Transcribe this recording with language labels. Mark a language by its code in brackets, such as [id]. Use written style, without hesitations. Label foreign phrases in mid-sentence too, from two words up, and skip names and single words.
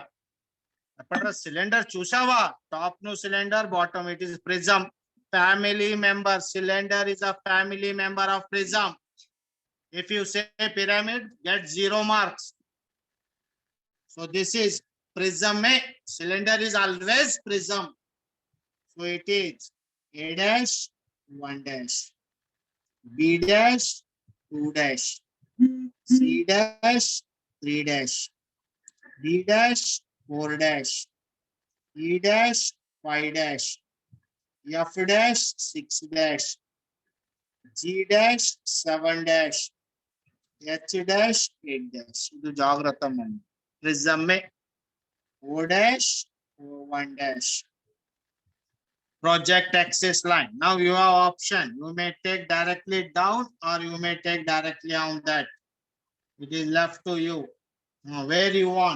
[en] Cylinder chusava, top no cylinder, bottom it is prism. Family member, cylinder is a family member of prism. If you say pyramid, get 0 marks. So this is prism. Cylinder is always prism. So it is A dash, 1 dash, B dash, 2 dash, C dash, 3 dash, D dash, 4 dash, E dash, 5 dash, F dash, 6 dash, G dash, 7 dash, H dash, 8 dash. [kn] ಇದು ಜಾಗ್ರತ ಮಾಡಿ. [en] Prism O dash, O1 dash. Project axis line. Now you have option. You may take directly down or you may take directly on that. It is left to you. Now, where you want.